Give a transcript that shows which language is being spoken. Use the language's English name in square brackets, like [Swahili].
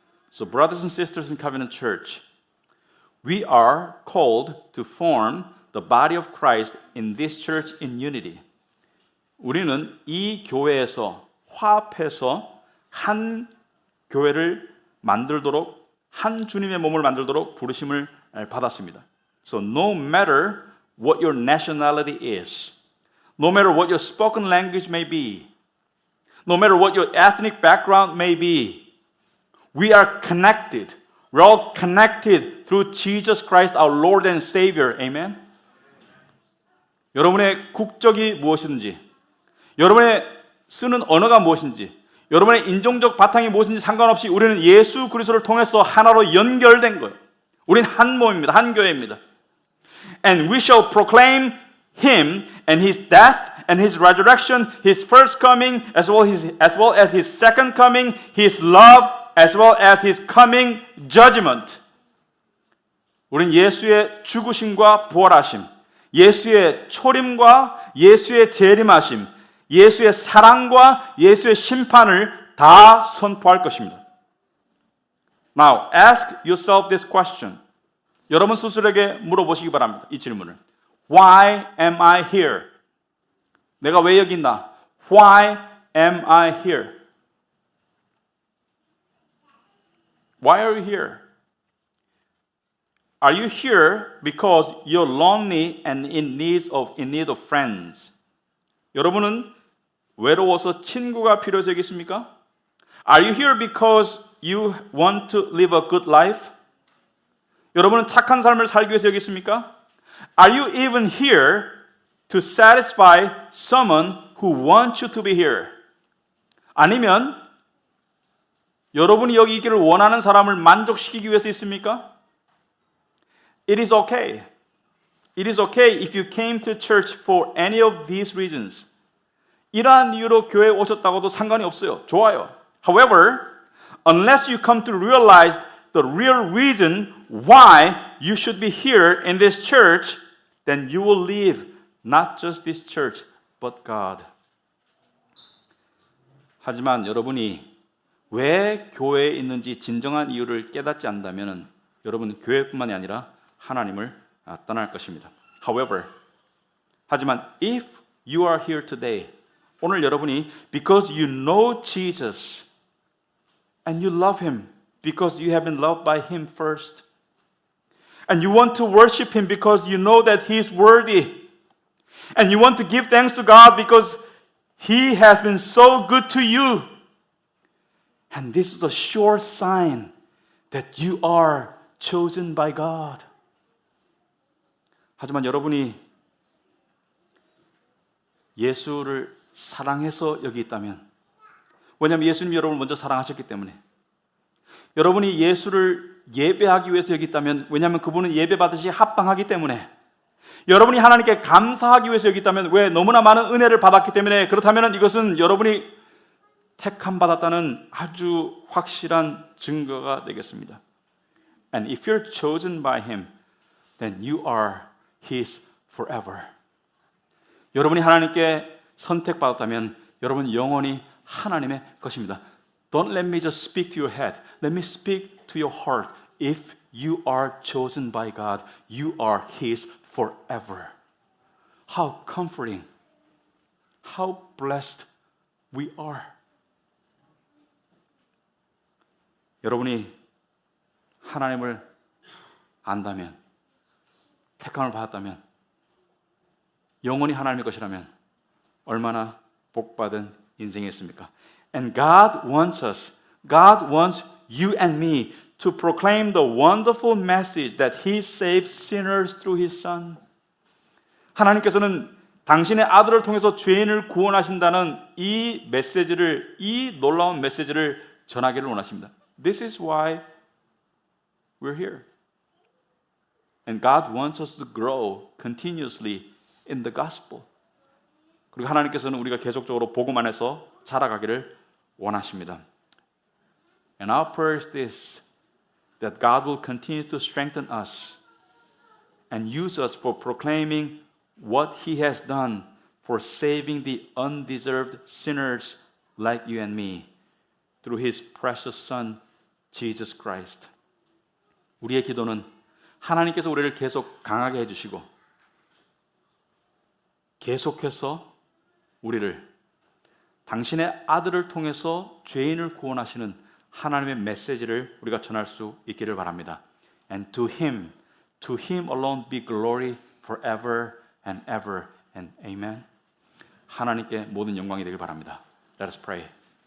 [English] So brothers and sisters in Covenant Church, we are called to form the body of Christ in this church in unity. [Korean] 우리는 이 교회에서 화합해서 한 교회를 만들도록 한 주님의 몸을 만들도록 부르심을 받았습니다. [English] So no matter what your nationality is, no matter what your spoken language may be, no matter what your ethnic background may be, we are connected. We're all connected through Jesus Christ, our Lord and Savior. Amen? [Korean] 여러분의 국적이 무엇이든지, 여러분의 쓰는 언어가 무엇인지, 여러분의 인종적 바탕이 무엇인지 상관없이 우리는 예수 그리스도를 통해서 하나로 연결된 거예요. 우리는 한 몸입니다. 한 교회입니다. [English] And we shall proclaim Him and His death and His resurrection, His first coming as well as His second coming, His love as well as His coming judgment. [Korean] 우리는 예수의 죽으심과 부활하심, 예수의 초림과 예수의 재림하심, 예수의 사랑과 예수의 심판을 다 선포할 것입니다. [English] Now, ask yourself this question. [Korean] 여러분 스스로에게 물어보시기 바랍니다. 이 질문을. [English] Why am I here? [Korean] 내가 왜 여기 있나? [English] Why am I here? Why are you here? Are you here because you're lonely and in need of friends? [Korean] 여러분은 외로워서 친구가 필요해서 여기 있습니까? [English] Are you here because you want to live a good life? [Korean] 여러분은 착한 삶을 살기 위해서 여기 있습니까? [English] Are you even here to satisfy someone who wants you to be here? [Korean] 아니면 여러분이 여기 있기를 원하는 사람을 만족시키기 위해서 있습니까? [English] It is okay. It is okay if you came to church for any of these reasons. [Korean] 이러한 이유로 교회에 오셨다고도 상관이 없어요. 좋아요. [English] However, unless you come to realize the real reason why you should be here in this church, then you will leave not just this church, but God. [Korean] 하지만 여러분이 왜 교회에 있는지 진정한 이유를 깨닫지 않는다면 여러분은 교회뿐만이 아니라 하나님을 떠날 것입니다. [English] However, [Korean] 하지만 [English] if you are here today, [Korean] 오늘 여러분이 [English] because you know Jesus and you love Him because you have been loved by Him first, And you want to worship Him because you know that He is worthy. And you want to give thanks to God because He has been so good to you. And this is a sure sign that you are chosen by God. [Korean] 하지만 여러분이 예수를 사랑해서 여기 있다면, 왜냐하면 예수님이 여러분을 먼저 사랑하셨기 때문에, 여러분이 예수를 예배하기 위해서 여기 있다면, 왜냐하면 그분은 예배받으시 합당하기 때문에, 여러분이 하나님께 감사하기 위해서 여기 있다면, 왜? 너무나 많은 은혜를 받았기 때문에, 그렇다면 이것은 여러분이 택함 받았다는 아주 확실한 증거가 되겠습니다. [English] And if you're chosen by Him, then you are His forever. [Korean] 여러분이 하나님께 선택받았다면 여러분 영원히 하나님의 것입니다. [English] Don't let me just speak to your head. Let me speak to your heart. If you are chosen by God, you are His forever. How comforting. How blessed we are. [Korean] 여러분이 하나님을 안다면, 택함을 받았다면, 영원히 하나님의 것이라면 얼마나 복받은 인생이었습니까? [English] And God wants us, God wants you and me to proclaim the wonderful message that He saves sinners through His Son. [Korean] 하나님께서는 당신의 아들을 통해서 죄인을 구원하신다는 이 메시지를, 이 놀라운 메시지를 전하기를 원하십니다. [English] This is why we're here. And God wants us to grow continuously in the gospel. [Korean] 그리고 하나님께서는 우리가 계속적으로 복음 안에서 자라가기를 원하십니다. [English] And our prayer is this, that God will continue to strengthen us and use us for proclaiming what He has done for saving the undeserved sinners like you and me through His precious Son, Jesus Christ. [Korean] 우리의 기도는 하나님께서 우리를 계속 강하게 해주시고 계속해서 우리를 당신의 아들을 통해서 죄인을 구원하시는 하나님의 메시지를 우리가 전할 수 있기를 바랍니다. [English] And to Him alone be glory forever and ever and amen. [Korean] 하나님께 모든 영광이 되길 바랍니다. [English] Let us pray.